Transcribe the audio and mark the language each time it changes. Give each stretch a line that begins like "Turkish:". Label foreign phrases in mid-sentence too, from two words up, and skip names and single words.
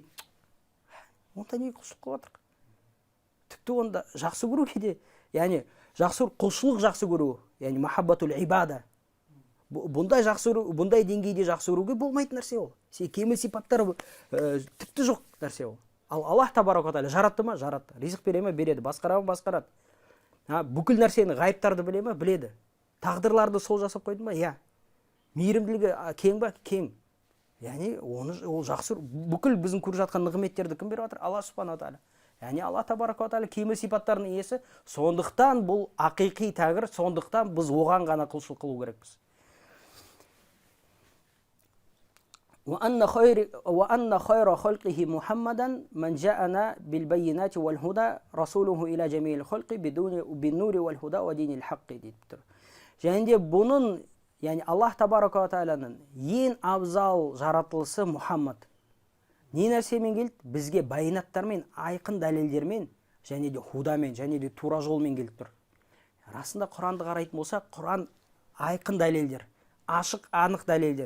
Kazakh: Онда неге құлшылық қылып жатыр? Тіпті онда жақсы көруге де, яғни құлшылық жақсы көру, яғни
Arabic: محبة العبادة.
Kazakh: Бұндай деңгейде жақсы көруге болмайтын нәрсе ол. Кемел сипаттары тіпті жоқ нәрсе ол. Ал
Arabic: الله تبارك وتعالى
Kazakh: жаратты ма? Жаратты. Ризық бере ме? Береді. Басқара ма? Басқарады. Бүкіл нәрсені, ғайыптарды біле ме? Біледі. Тағдырларды сол жасап қойды ма? Я. Мейірімділігі кең ба? Кең. Яғни ол жақсы, бүкіл біздің көріп жатқан нығметтерді кім беріп жатыр?
Arabic: الله سبحانه وتعالى.
Kazakh: Яғни
Arabic: الله تبارك وتعالى
Kazakh: кемел сипаттарының иесі. Сондықтан бұл ақиқи тәңір, сондықтан біз оған ғана құлшылық қылу керекпіз.
Arabic: وأن خير خلقه محمدا من جاءنا بالبينات والهدى رسوله إلى جميع الخلق بالنور والهدى ودين الحق
Kazakh: дейді тұр. Және де бұның, яғни
Arabic: الله تبارك وتعالىның
Kazakh: ең абзал жаратылысы Мұхаммад. Не нәрсемен келді? Бізге байнаттармен, айқын дәлелдермен, және де худамен, және де тура жолмен келіп тұр. Расында Құранды қарайтын болсақ, Құран айқын дәлелдер, ашық, анық дәлелдер.